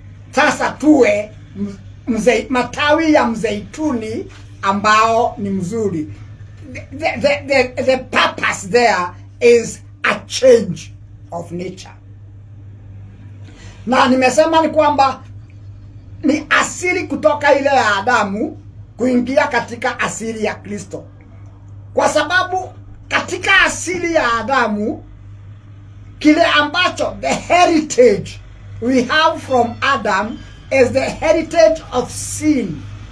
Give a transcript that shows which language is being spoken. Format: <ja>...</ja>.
<sw>Sasa tuwe matawi ya mzeituni ambao ni mzuri.</sw> <en>The purpose there is a change of nature.</en> <sw>Na nimesema ni kwamba ni asili kutoka ile ya Adamu kuingia katika asili ya Kristo. Kwa sababu katika asili ya Adamu, kile ambacho</sw> <en>the heritage we have from Adam is the heritage of sin,</en>